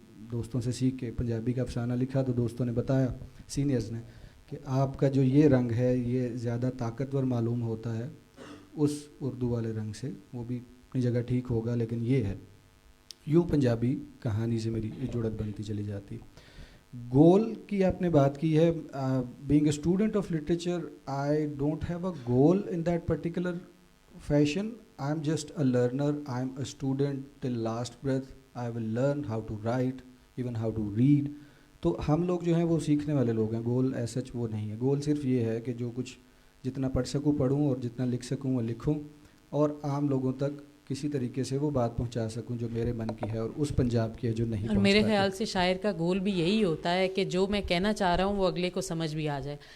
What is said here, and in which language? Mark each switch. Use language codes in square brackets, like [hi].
[ur] دوستوں سے سیکھ کے پنجابی کا افسانہ لکھا تو دوستوں نے بتایا سینئرز نے کہ آپ کا جو یہ رنگ ہے یہ زیادہ طاقتور معلوم ہوتا ہے اس اردو والے رنگ سے, وہ بھی اپنی جگہ ٹھیک ہوگا لیکن یہ ہے. یوں پنجابی کہانی سے میری جڑت بنتی چلی جاتی. گول کی آپ نے بات کی ہے. [en] Being a student of literature I don't have a goal in that particular fashion. I'm just a learner. I'm a student till last breath. I will learn how to write, even how to read. [ur] تو ہم لوگ جو ہیں وہ سیکھنے والے لوگ ہیں. [en] goal as such [ur] وہ نہیں ہے. گول صرف یہ ہے کہ جو کچھ جتنا پڑھ سکوں پڑھوں اور جتنا لکھ سکوں وہ لکھوں اور عام لوگوں تک کسی طریقے سے وہ بات پہنچا سکوں جو میرے من کی ہے اور اس پنجاب کی ہے جو نہیں. اور میرے خیال سے شاعر کا گول بھی یہی ہوتا ہے کہ جو میں کہنا چاہ رہا ہوں وہ اگلے کو سمجھ بھی آ جائے.